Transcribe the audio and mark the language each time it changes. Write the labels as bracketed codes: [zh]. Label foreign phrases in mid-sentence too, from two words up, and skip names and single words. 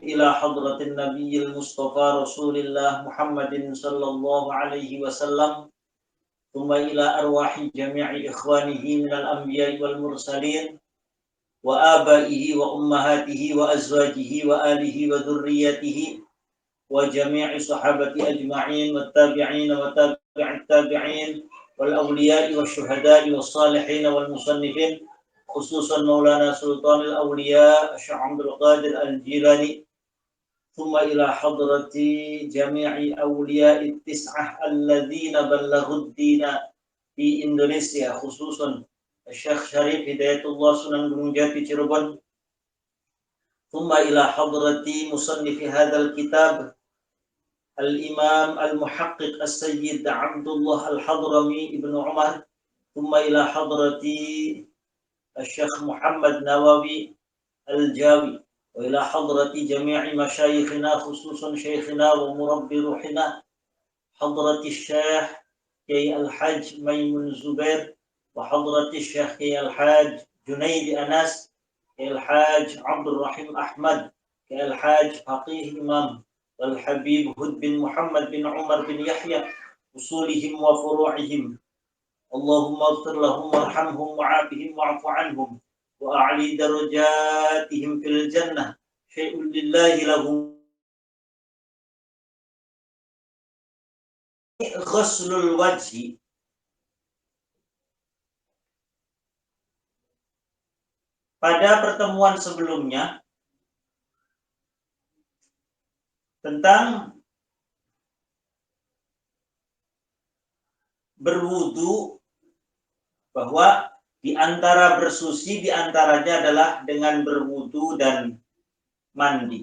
[ar] إلى حضرة النبي المصطفى رسول الله محمد صلى الله عليه وسلم، ثم إلى أرواح جميع إخوانه من الأنبياء والمرسلين وآبائه وأمهاته وأزواجه وآله وذريته وجميع الصحابة أجمعين والتابعين وتابعي التابعين والأولياء والشهداء والصالحين والمصنفين، خصوصا مولانا سلطان الأولياء الشيخ عبد القادر الجيلاني، ثم إلى حضرة جميع الأولياء التسعة الذين بلغوا الدين في إندونيسيا، خصوصا الشيخ شريف هداية الله سونان غونونغ جاتي شيربون، ثم إلى حضرة مصنف هذا الكتاب الإمام المحقق السيد عبد الله الحضرمي ابن عمر، ثم إلى حضرة الشيخ محمد نووي الجاوي, وإلى حضرة جميع مشايخنا خصوصا شيخنا ومربي روحنا حضرة الشيخ كياهي الحاج ميمون زبير وحضرة الشيخ كياهي الحاج جنيدي أنس، كياهي الحاج عبد الرحيم أحمد، كياهي الحاج فقيه إمام والحبيب هود بن محمد بن عمر بن يحيى، أصولهم وفروعهم. اللهم اغفر لهم وارحمهم وعافهم واعف عنهم وأعل درجاتهم في الجنة. شيء لله لهم. غسل الوجه. [id] Pada pertemuan sebelumnya tentang berwudu, bahwa di antara bersuci di antaranya adalah dengan berwudu dan mandi.